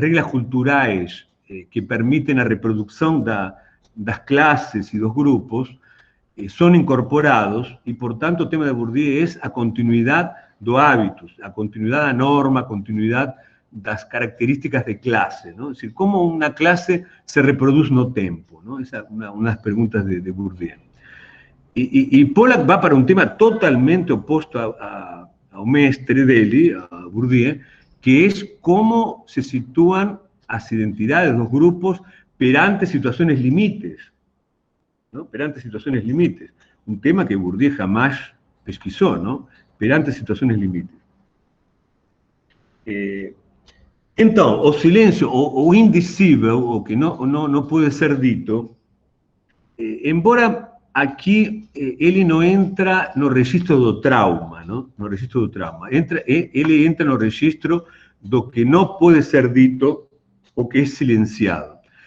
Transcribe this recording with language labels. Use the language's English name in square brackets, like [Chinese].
[Portuguese] culturais que permitem a reprodução das classes e dos grupos, são incorporados e, portanto, o tema de Bourdieu é a continuidade do hábitos, a continuidade da norma, a continuidade das características de classe, ¿no? [Spanish] Es decir, como una clase se reproduce [Portuguese] no tempo, ¿no? [Spanish] Esa es una de las preguntas de Bourdieu. Y Pollack va para un tema totalmente opuesto [Portuguese] ao mestre dele, [Spanish] a Bourdieu, que es cómo se sitúan [Portuguese] as identidades dos grupos perante [Spanish] situaciones limites, ¿no? Perante situaciones limites. Un tema que Bourdieu jamás pesquisó, ¿no? Perante situaciones limites. [Portuguese] Então, o silêncio, o indicível, o que não pode ser dito, embora aqui ele não entra no registro do trauma, não? No registro do trauma. Ele entra no registro do que não pode ser dito, o que é silenciado.